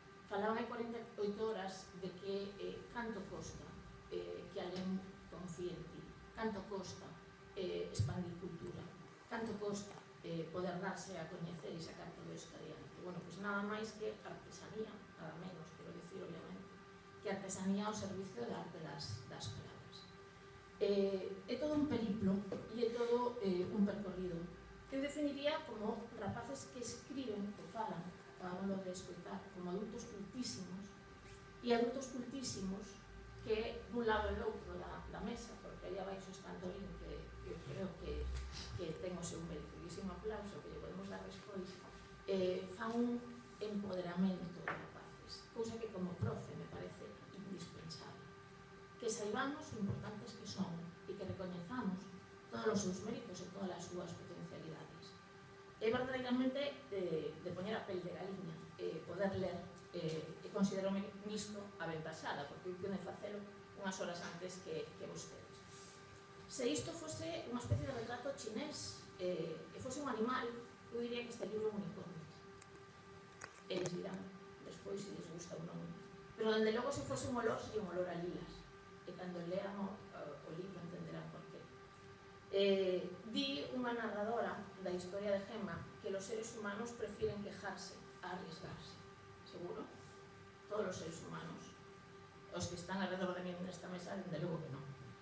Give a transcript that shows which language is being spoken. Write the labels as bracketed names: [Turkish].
[Galician] Falaban hai 48 horas de que canto costa que alguén confíe en ti, canto costa expandir cultura, canto costa poder darse a coñecer e sacar todo isto adiante. Bueno, pois nada máis que artesanía, nada menos, quero dicir, obviamente, que artesanía ao servicio da arte das palabras. É todo un periplo e é todo un percorrido. Eu definiría como rapaces que escriben, que falan, acabamos de escoitar, como adultos cultísimos, e adultos cultísimos que dun lado e outro da mesa, porque aí abaixo está Antolín, que eu creo que ten o seu merecidísimo aplauso, que lle podemos dar despois, fan un empoderamento de rapaces, cousa que como profe me parece indispensable. Que saibamos o importantes que son e que recoñezamos todos os seus méritos e todas as súas potencialidades. É verdadeiramente de poñer a pel de galiña e considerome nisto aventasada, porque eu pude facelo unhas horas antes que vostedes. Se isto fose unha especie de retrato chinés e fose un animal, eu diría que este libro é un unicornio. Eles dirán despois se les gusta ou non. Pero, dende logo, se fose un olor, sería un olor a lilas. E cando lean o libro entenderán por qué. Di unha narradora da historia de Gemma que [Spanish] los seres humanos prefieren quejarse a arriesgarse. [Galician] Seguro? Todos os seres humanos, os que están alrededor de mí nesta mesa, dende logo que non.